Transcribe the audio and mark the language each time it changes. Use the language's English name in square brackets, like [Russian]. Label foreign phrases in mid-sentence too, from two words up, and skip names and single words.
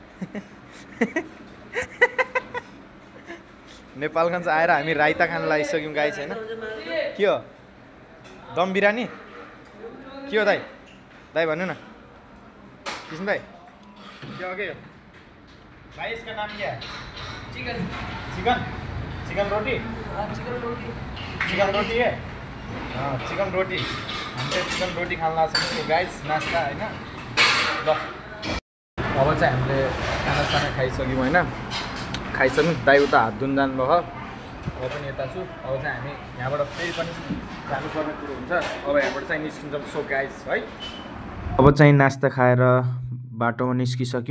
[Nepali] नेपालगञ्ज आएर हामी राइता खान लागिसक्यौँ गाइस हैन। के हो दम बिरयानी के हो दाइ? दाइ भन्नु न किसिम दाइ के हो के हो भाइ? [Hindi] इसका नाम क्या है? चिकन चिकन चिकन रोटी। चिकन रोटी है। चिकन रोटी। [Nepali] हामीले चिकन रोटी खान लाग्छ गाइस, नास्ता हैन। ल अब चाहिँ हामीले खानासाना खाइसक्यौँ हैन। खाइसक्यौँ। दाइ उता हात धुन जानुभयो। अब पनि यता छु। अब चाहिँ हामी यहाँबाट फेरि पनि जानुपर्ने कुरो हुन्छ। अब यहाँबाट चाहिँ निस्किन्छौँ। सो गाइस है, अब चाहिँ नास्ता खाएर बाटोमा निस्किसक्यौँ।